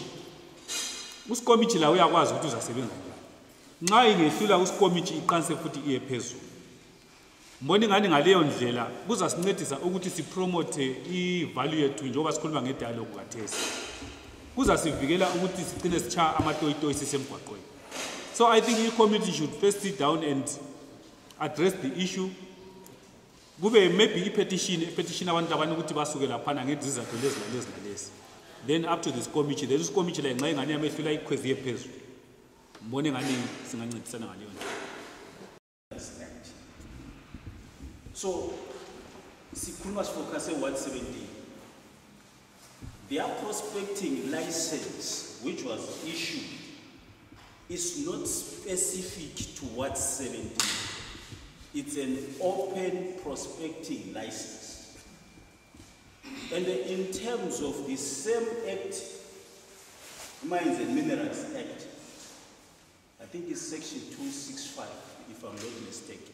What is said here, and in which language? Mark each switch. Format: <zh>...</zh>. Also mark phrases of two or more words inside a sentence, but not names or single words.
<nd>uSikomtshi la uyakwazi ukuthi uzasebenza njani. Nxa ingehlula uSikomtshi iqanise futhi iye phezulu. Mbona ingani ngaleyo ndlela kuzasincedisa ukuthi sipromote i-value yethu njengoba sikhuluma ngedialogue kathesi. Kuzasivikela ukuthi sigcine sichaya amatoyitoyi sisemgwaqweni.</nd> <en>So I think i-community should first sit down and address the issue.</en> <nd>Kube maybe i-petition abantu labana ukuthi basuke laphana ngezizathu lezi nalezi.</nd> <en>Then up to this committee, there is committee la</en> <nd>nxa ingane yamehlula ikhwezi yephezulu. Mbone ngani singancedisana ngaleyo nto. So sikhuluma sifocus e-Ward 17.</nd> <en>Their prospecting license which was issued is not specific to Ward 17. It's an open prospecting license. And in terms of the same act, Mines and Minerals Act, I think it's section 265, if I'm not mistaken.</en>